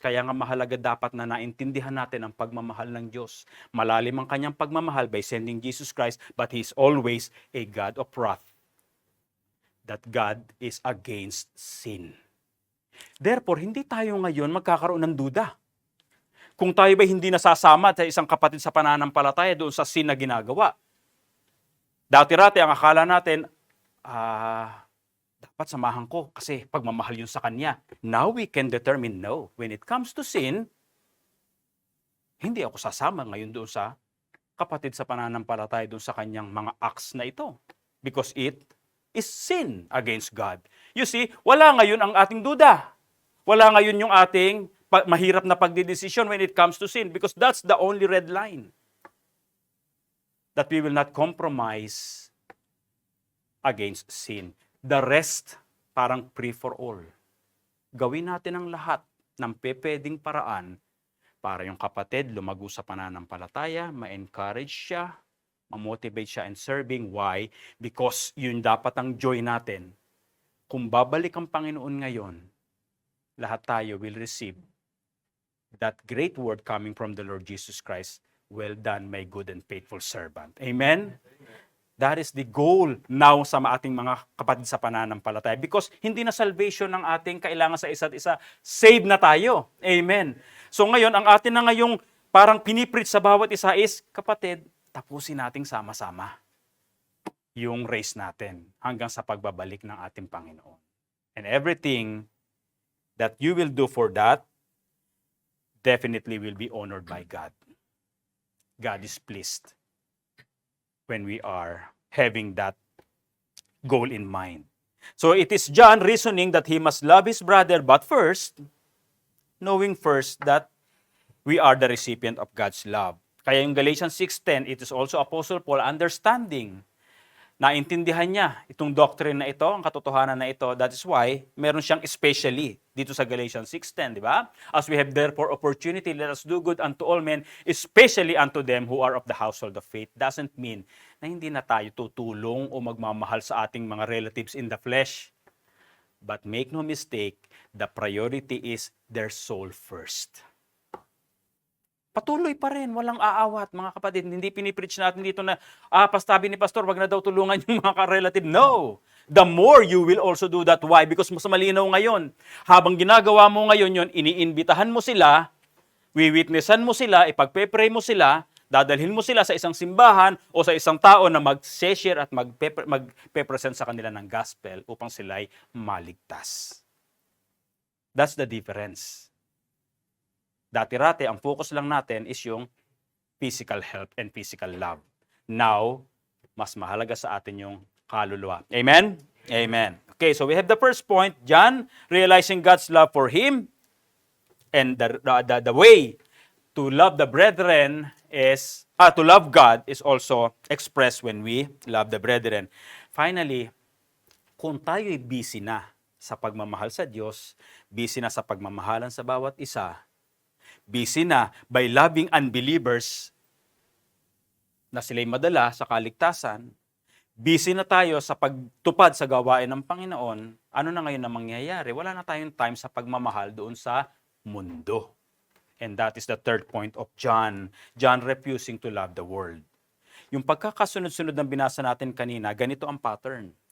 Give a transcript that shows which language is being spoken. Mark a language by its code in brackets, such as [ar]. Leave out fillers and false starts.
[tl] Kaya nga mahalaga dapat na naintindihan natin ang pagmamahal ng Diyos. Malalim ang kanyang pagmamahal [en] by sending Jesus Christ, but He is always a God of wrath. That God is against sin. [tl] Therefore, hindi tayo ngayon magkakaroon ng duda. Kung tayo ba hindi nasasama sa isang kapatid sa pananampalataya doon sa sin na ginagawa. Dati-rati ang akala natin, dapat samahan ko kasi pagmamahal yun sa kanya. [en] Now we can determine no. When it comes to sin, [tl] hindi ako sasama ngayon doon sa kapatid sa pananampalataya doon sa kanyang mga acts na ito. [en] Because it is sin against God. [tl] You see, wala ngayon ang ating duda. Wala ngayon yung ating mahirap na pagdidesisyon [en] when it comes to sin because that's the only red line. That we will not compromise against sin. The rest, parang free for all. [tl] Gawin natin ang lahat ng pwedeng paraan para yung kapatid lumago sa pananampalataya, ma-encourage siya, ma-motivate siya [en] in serving. Why? [tl] Because yun dapat ang joy natin. Kung babalik ang Panginoon ngayon, lahat tayo [en] will receive that great word coming from the Lord Jesus Christ. Well done, my good and faithful servant. Amen? That is the goal now [tl] sa ating mga kapatid sa pananampalataya. Because hindi na salvation ang ating kailangan sa isa't isa. Save na tayo. Amen. So ngayon, ang atin na ngayong parang pinipreach sa bawat isa is, kapatid, tapusin nating sama-sama yung race natin hanggang sa pagbabalik ng ating Panginoon. [en] And everything that you will do for that definitely will be honored by God. God is pleased when we are having that goal in mind. So it is John reasoning that he must love his brother, but first, knowing first that we are the recipient of God's love. [tl] Kaya yung [en] Galatians 6:10, it is also Apostle Paul understanding. [tl] Naintindihan niya itong doctrine na ito, ang katotohanan na ito. [en] That is why [tl] meron siyang especially dito sa Galatians 6:10, di ba? [en] As we have therefore opportunity, let us do good unto all men, especially unto them who are of the household of faith. [tl] Doesn't mean na hindi na tayo tutulong o magmamahal sa ating mga [en] relatives in the flesh. But make no mistake, the priority is their soul first. [tl] Patuloy pa rin, walang aawat, mga kapatid. Hindi pinipreach natin dito na, pastabi ni Pastor, wag na daw tulungan yung mga ka-relative. No! [en] The more you will also do that. Why? Because [tl] mas malinaw ngayon. Habang ginagawa mo ngayon yun, iniimbitahan mo sila, wiwitnessan mo sila, ipagpe-pray mo sila, dadalhin mo sila sa isang simbahan o sa isang tao na mag-share at magpe-present sa kanila ng gospel upang sila'y maligtas. [en] That's the difference. [tl] Dati-rati, ang [en] focus lang natin is yung physical health and physical love. [tl] Now, mas mahalaga sa atin yung kaluluwa. Amen? Amen. [en] Okay, so we have the first point, John, realizing God's love for him, and the way to love the brethren is, to love God is also expressed when we love the brethren. [tl] Finally, kung tayo'y busy na sa pagmamahal sa Diyos, busy na sa pagmamahalan sa bawat isa, busy na [en] by loving unbelievers [tl] na sila'y madala sa kaligtasan, busy na tayo sa pagtupad sa gawain ng Panginoon, ano na ngayon na mangyayari? Wala na tayong time sa pagmamahal doon sa mundo. [en] And that is the third point of John. John refusing to love the world. [tl] Yung pagkakasunod-sunod ng binasa natin kanina, ganito ang pattern.